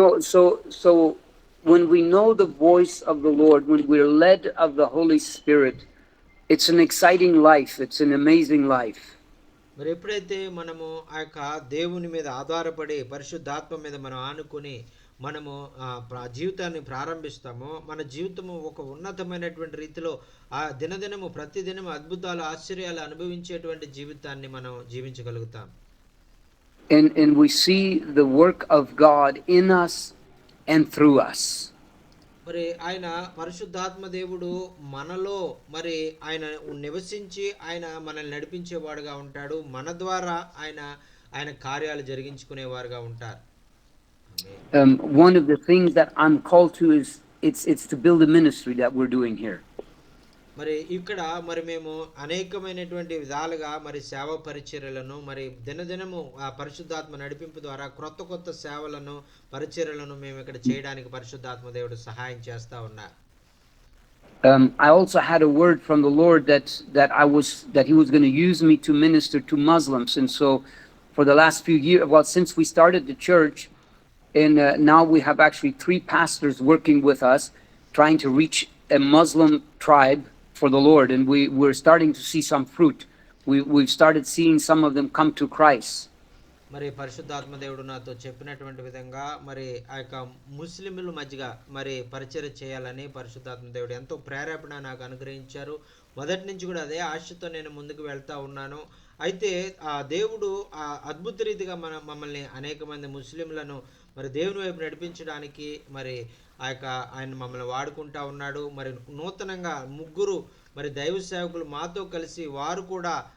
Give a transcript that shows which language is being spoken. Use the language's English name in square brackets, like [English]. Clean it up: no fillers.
[English] So when we know the voice of the Lord, when we're led of the Holy Spirit, it's an exciting life. It's an amazing life. [Telugu] మరి ఎప్పుడైతే మనము ఆ యొక్క దేవుని మీద ఆధారపడి పరిశుద్ధాత్మ మీద మనం ఆనుకొని మనము జీవితాన్ని ప్రారంభిస్తామో, మన జీవితము ఒక ఉన్నతమైనటువంటి రీతిలో ఆ దినదినము ప్రతిదినము అద్భుతాలు ఆశ్చర్యాలు అనుభవించేటువంటి జీవితాన్ని మనం జీవించగలుగుతాం. [English] And we see the work of God in us and through us. [Telugu] మరి ఆయన పరిశుద్ధాత్మ దేవుడు మనలో మరి ఆయన నివసించి ఆయన మనల్ని నడిపించేవాడుగా ఉంటాడు. మన ద్వారా ఆయన కార్యాలు జరిగించుకునేవారుగా ఉంటారు. [English] One of the things that I'm called to is it's to build a ministry that we're doing here. [Telugu] మరి ఇక్కడ మరి మేము అనేకమైనటువంటి విధాలుగా మరి సేవ పరిచర్యలను మరి దినదినము ఆ పరిశుద్ధాత్మ నడిపింపు ద్వారా కొత్త సేవలను పరిచర్యలను మేము ఇక్కడ చేయడానికి పరిశుద్ధాత్మ దేవుడు సహాయం చేస్తా ఉన్నారు. [English] I also had a word from the Lord that he was going to use me to minister to Muslims, and so for the last few years, since we started the church, and now we have actually 3 pastors working with us, trying to reach a Muslim tribe for the Lord, and we're starting to see some fruit. We've started seeing some of them come to Christ. [Telugu] మరి పరిశుద్ధాత్మ దేవుడు నాతో చెప్పినటువంటి విధంగా మరి ఆ యొక్క ముస్లింల మధ్యగా మరి పరిచర్య చేయాలని పరిశుద్ధాత్మ దేవుడు ఎంతో ప్రేరేపణ నాకు అనుగ్రహించారు. మొదటి నుంచి కూడా అదే ఆశతో నేను ముందుకు వెళ్తా ఉన్నాను. అయితే ఆ దేవుడు ఆ అద్భుత రీతిగా మమ్మల్ని అనేక మంది ముస్లింలను మరి దేవుని వైపు నడిపించడానికి మరి ఆయన మమ్మల్ని వాడుకుంటా ఉన్నాడు. మరి నూతనంగా 3 మరి దైవ సేవకులు మాతో కలిసి వారు కూడా